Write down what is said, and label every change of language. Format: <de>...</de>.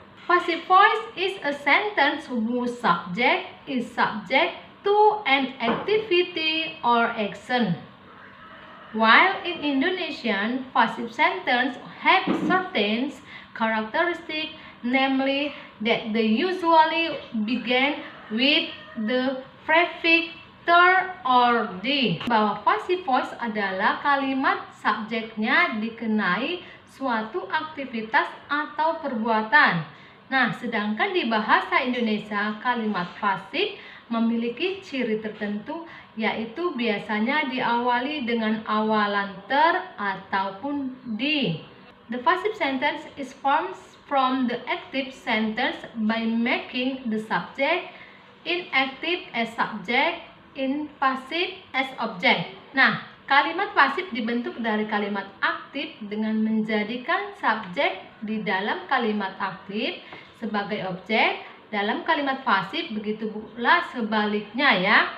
<en>Passive voice is a sentence whose subject is subject to an activity or action. While in Indonesian, passive sentence have certain characteristics, namely that they usually begin with the prefix ter or di.</en> <id>Bahwa passive voice adalah kalimat subjeknya dikenai suatu aktivitas atau perbuatan. Nah, sedangkan di bahasa Indonesia kalimat pasif memiliki ciri tertentu, yaitu biasanya diawali dengan awalan ter ataupun di.</id> <en>The passive sentence is formed from the active sentence by making the subject inactive as subject, in passive as object.</en> <id>Nah, kalimat pasif dibentuk dari kalimat aktif dengan menjadikan subjek di dalam kalimat aktif sebagai objek dalam kalimat pasif, begitu pula sebaliknya ya.</id>